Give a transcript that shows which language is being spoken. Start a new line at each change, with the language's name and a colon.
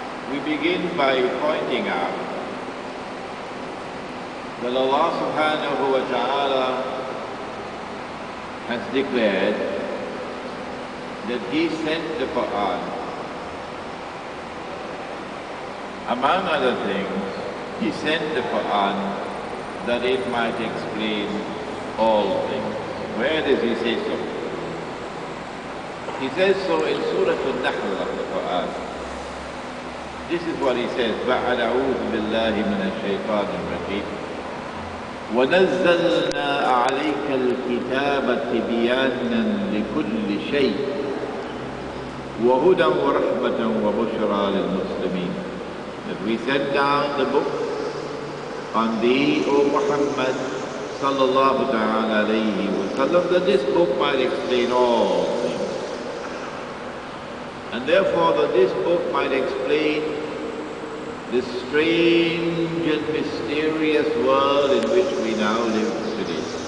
English: We begin by pointing out that Allah subhanahu wa ta'ala has declared that He sent the Quran, among other things. He sent the Quran that it might explain all things. Where does He say so? He says so in Surah Al-Nahl of the Quran. This is what He says,
Arabic: بَعَدْ أَعُوذُ بِاللَّهِ مِنَ الشَّيْطَانِ الرَّجِيمِ وَنَزَّلْنَا عَلَيْكَ الْكِتَابَ تِبْيَانًا لِكُلِّ شَيْءٍ وَهُدًى وَرَحْمَةً وَبُشْرَى لِلْمُسْلِمِينَ.
English: That we sent down the book on thee, O Muhammad sallallahu ta'ala alayhi wa sallam, that this book might explain all things. And therefore that this book might explain the strange and mysterious world in which we now live today.